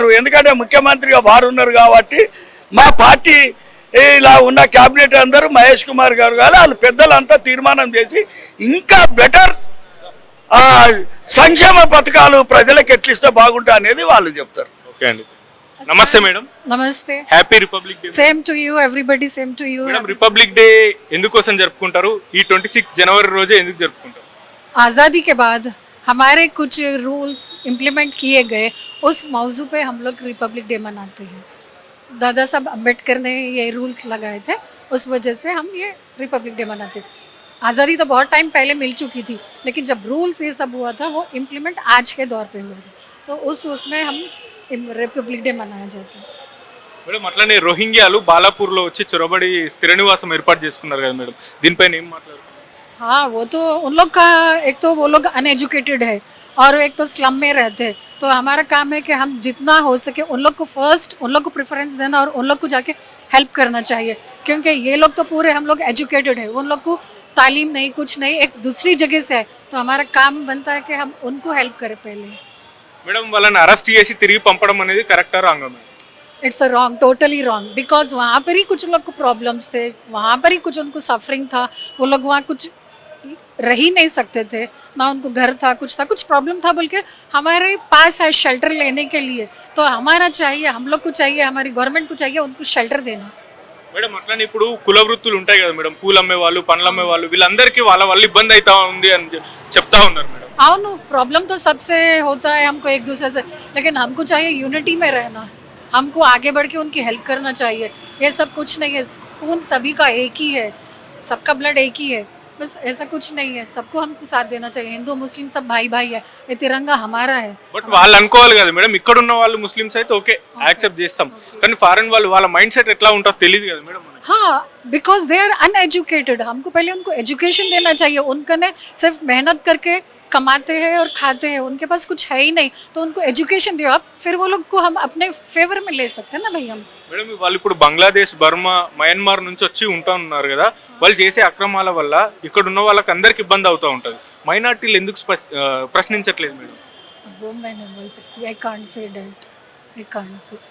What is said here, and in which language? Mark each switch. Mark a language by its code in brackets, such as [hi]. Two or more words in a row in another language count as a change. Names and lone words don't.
[te] ఎందుకంటే ముఖ్యమంత్రిగా వారు ఉన్నారు కాబట్టి మా పార్టీ ఇలా ఉన్న క్యాబినెట్ అందరూ మహేష్ కుమార్ గారు కానీ వాళ్ళు పెద్దలంతా తీర్మానం చేసి ఇంకా బెటర్ సంక్షేమ పథకాలు ప్రజలకు ఎట్లిస్తే బాగుంటా అనేది వాళ్ళు చెప్తారు. ఓకే అండి, నమస్తే మేడం. నమస్తే. [en] Happy Republic Day. Same to you everybody, same to you. [te] మేడం, రిపబ్లిక్ డే ఎందుకోసం జరుపుకుంటారు? ఈ 26 జనవరి రోజే ఎందుకు జరుపుకుంటారు? [hi] आज़ादी के बाद हमारे कुछ [en] rules implement [hi] किए गए, उस मौजू पे हम लोग रिपब्लिक डे मनाते हैं. दादा साहब अम्बेडकर ने ये रूल्स लगाए थे, उस वजह से हम ये रिपब्लिक डे मनाते हैं. आज़ादी तो बहुत टाइम पहले मिल चुकी थी, लेकिन जब रूल्स ये सब हुआ था वो इम्प्लीमेंट आज के दौर पे हुआ था, तो उसमें हम रिपब्लिक डे मनाया जाता है. [te] మేడం, అట్లనే రోహింగ్యాలు బాలాపూర్లో వచ్చి చొరబడి స్థిర నివాసం ఏర్పాటు చేసుకున్నారు కదా మేడం, దీనిపైన ఏం మాట్లాడుతున్నారు? [hi] हाँ, वो तो उन लोग का, एक तो वो लोग अनएजुकेटेड है और एक तो स्लम में रहते हैं. तो हमारा काम है कि हम जितना हो सके उन लोग को फर्स्ट, उन लोग को प्रेफरेंस देना और उन लोग को जाके हेल्प करना चाहिए, क्योंकि ये लोग तो पूरे हम लोग एजुकेटेड है, उन लोग को तालीम नहीं, कुछ नहीं, एक दूसरी जगह से है. तो हमारा काम बनता है कि हम उनको हेल्प करें पहले. [te] మేడం, వాళ్ళని అరెస్ట్ చేసి తిరిగి పంపడం అనేది కరెక్టా రాంగా మేడం? [en] It's wrong, totally wrong, because [hi] वहाँ पर ही कुछ लोग को प्रॉब्लम्स थे, वहाँ पर ही कुछ उनको सफरिंग था, वो लोग वहाँ कुछ रह ही नहीं सकते थे, ना उनको घर था, कुछ प्रॉब्लम था, बोल के हमारे पास है शेल्टर लेने के लिए. तो हमारा चाहिए, हम लोग को चाहिए, हमारी गवर्नमेंट को चाहिए उनको शेल्टर देना. [te] మేడం, అట్లనే ఇప్పుడు కుల వృత్తులు ఉంటాయి కదా మేడం, పూలు అమ్మే వాళ్ళు, పండ్లు అమ్మే వాళ్ళు, వీళ్ళందరికీ వాళ్ళ వల్ల ఇబ్బంది అవుతా ఉంది అని చెప్తా ఉన్నారు మేడం. అవును, [hi] प्रॉब्लम तो सबसे होता है हमको एक दूसरे से, लेकिन हमको चाहिए यूनिटी में रहना, हमको आगे बढ़ के उनकी हेल्प करना चाहिए. ये सब कुछ नहीं है, खून सभी का एक ही है, सबका ब्लड एक ही है, बस ऐसा कुछ नहीं है. सबको हमको साथ देना चाहिए, हिंदू मुस्लिम सब भाई भाई है, ये तिरंगा हमारा है. [te] బట్ వాళ్ళు అనుకోవాలి కదా మేడం, ఇక్కడ ఉన్న వాళ్ళు ముస్లిమ్స్ అయితే [en] okay accept [te] చేస్తాం, కానీ ఫారెన్ వాళ్ళు వాళ్ళ [en] mind set [te] ఎట్లా ఉంటుందో తెలియదు కదా మేడం మనకి. [hi] हाँ, [en] because they are uneducated, [hi] हमको पहले उनको एजुकेशन देना चाहिए. उनका ने सिर्फ मेहनत करके कमाते हैं और खाते हैं, उनके पास कुछ है ही नहीं, तो उनको एजुकेशन दियो आप, फिर वो लोग को हम अपने फेवर में ले सकते हैं ना भाई. हम [te] మేడం, వాళ్ళు ఇప్పుడు బంగ్లాదేశ్, బర్మా, మయన్మార్ నుంచి వచ్చి ఉంటా ఉన్నారు కదా, వాళ్ళు చేసే అక్రమాల వల్ల ఇక్కడ ఉన్న వాళ్ళకి అందరికి ఇబ్బంది అవుతూ ఉంటుంది. మైనార్టీలు ఎందుకు ప్రశ్నించట్లేదు మేడం? [hi] वो मैं नहीं बोल सकती, [en] I can't say that, I can't say.